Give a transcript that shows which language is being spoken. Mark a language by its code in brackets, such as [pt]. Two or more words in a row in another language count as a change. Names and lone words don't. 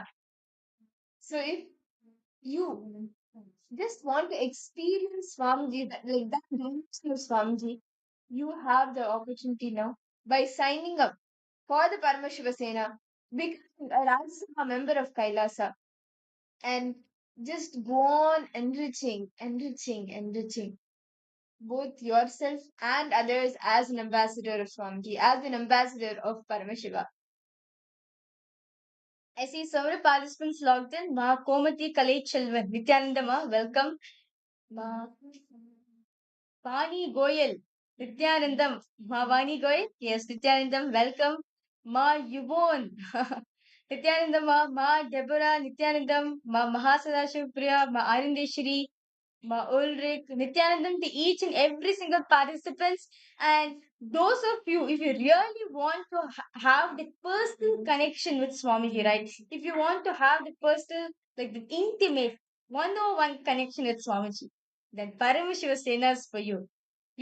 [en] So if you just want to experience Swamiji, like that dimension of Swamiji, you have the opportunity now by signing up for the Paramashiva Sena, becoming a Rajya member of Kailasa, and just go on enriching both yourself and others as an ambassador of Swamiji, as an ambassador of Paramashiva. I see several participants logged in. Ma Komati Kalay Chelvan, Nityanandama, welcome. Ma Vani Goyal, Nityanandam, Ma Vani Goyal, yes, Nityanandam, welcome. Ma Yuvon, Nityanandama, Ma Deborah, Nityanandam, Ma Mahasadashiv Ma Arindeshri, Ma Ulrich, Nityanandam to each and every single participants. And those of you, if you really want to have the personal connection with Swamiji, right? If you want to have the personal, like the intimate, one-on-one connection with Swamiji, then Paramashiva Sena is for you.